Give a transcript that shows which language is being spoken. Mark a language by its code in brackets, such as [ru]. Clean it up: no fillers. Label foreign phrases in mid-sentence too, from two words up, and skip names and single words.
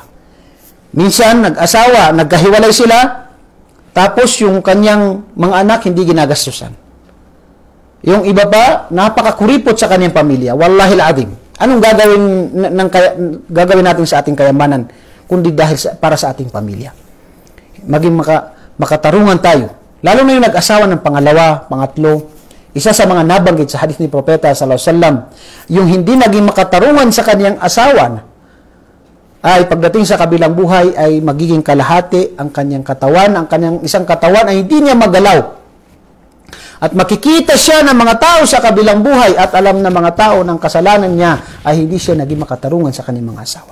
[tl] Minsan, nag-asawa, nagkahiwalay sila, tapos yung kanyang mga anak hindi ginagastusan. Yung iba pa, napakakuripot sa kanyang pamilya. [ar] والله العظيم. [tl] Anong gagawin natin sa ating kayamanan, kundi dahil para sa ating pamilya? Maging makatarungan tayo. Lalo na yung nag-asawa ng pangalawa, pangatlo. Isa sa mga nabanggit sa hadith ni Propeta [ar] صلى الله عليه وسلم, [tl] yung hindi naging makatarungan sa kanyang asawa, ay pagdating sa kabilang buhay ay magiging kalahati ang kanyang katawan, ang kanyang isang katawan ay hindi niya magalaw. At makikita siya ng mga tao sa kabilang buhay at alam na mga tao ng kasalanan niya ay hindi siya naging makatarungan sa kanyang mga asawa.